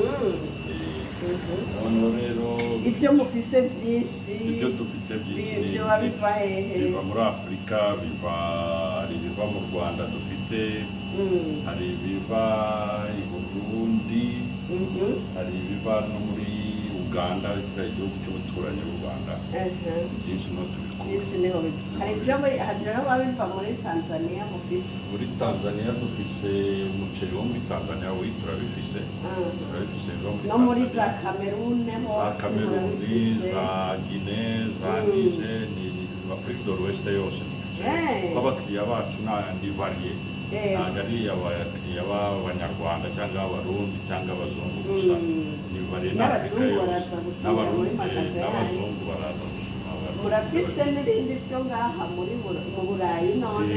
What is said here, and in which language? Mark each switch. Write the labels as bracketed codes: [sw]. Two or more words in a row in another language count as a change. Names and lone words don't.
[rw] Noneho rero [rn] ibyo mufise byinshi, [rw] ibyo dufite byinshi ibyo biva hehe? Biva muri Afurika, hari ibiva mu Rwanda dufite, hari ibiva i Burundi, hari ibiva no muri Uganda, igihugu cy'umuturanyi w'u Rwanda. Byinshi no tubikora. [rn] Hari ibyo biva muri Tanzania mufise? Muri Tanzania dufise umuceri wo muri Tanzania turabifise. No muri za Cameroon hose? Za Cameroon, za Guinée, za Niger, ni Afrique de l'Ouest yose. [rw] Abakiriya bacu ni variye. Ntabwo ari abakiriya b'Abanyarwanda cyangwa Abarundi cyangwa Abazungu gusa, ni variye na Afurika yose. N'Abazungu baraza gusura. [rn] Murafise n'ibindi byo ngaha mu Burayi none?